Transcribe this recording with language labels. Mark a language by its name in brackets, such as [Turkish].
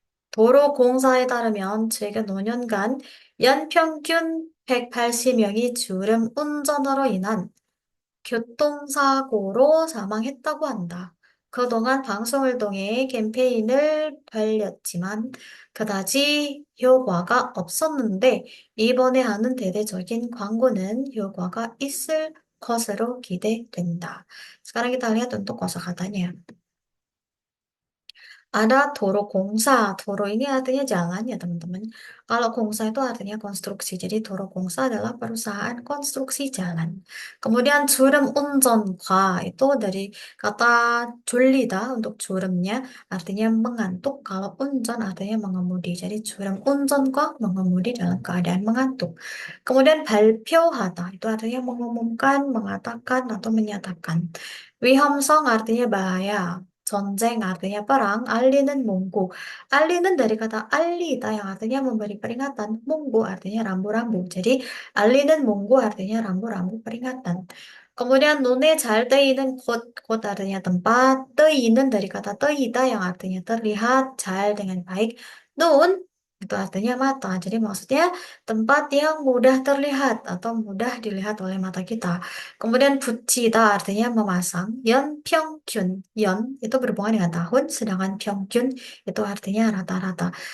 [Korean] 도로공사에 따르면 최근 5년간 연평균 180명이 주름 운전으로 인한 교통사고로 사망했다고 한다. 그동안 방송을 통해 캠페인을 벌였지만 그다지 효과가 없었는데 이번에 하는 대대적인 광고는 효과가 있을 것으로 기대된다. [Indonesian] Sekarang kita lihat untuk kosakatanya. Ada Toro Gongsa. Toro ini artinya jalan ya teman-teman. Kalau Gongsa itu artinya konstruksi. Jadi Toro Gongsa adalah perusahaan konstruksi jalan. Kemudian Jurum Unjeonga itu dari kata 졸리다 untuk jurumnya artinya mengantuk. Kalau unjon artinya mengemudi. Jadi Jurum Unjeonga mengemudi dalam keadaan mengantuk. Kemudian 발표하다 itu artinya mengumumkan, mengatakan atau menyatakan. 위험성 artinya bahaya. 전쟁 artinya perang, 알리는 문구. 알리는 dari kata 알리다 yang artinya memberi peringatan. 문구 artinya rambu-rambu. Jadi 알리는 문구 artinya rambu-rambu peringatan. Kemudian [Korean] 눈에 잘 띄는 곳, [Indonesian] 곳 artinya tempat. 뜨이는 dari kata 뜨이다 yang artinya terlihat, 잘 dengan baik. 눈 itu artinya mata. Jadi maksudnya tempat yang mudah terlihat atau mudah dilihat oleh mata kita. Kemudian 붙이다 artinya memasang. 연평균, 연 itu berhubungan dengan tahun, sedangkan 평균 itu artinya rata-rata.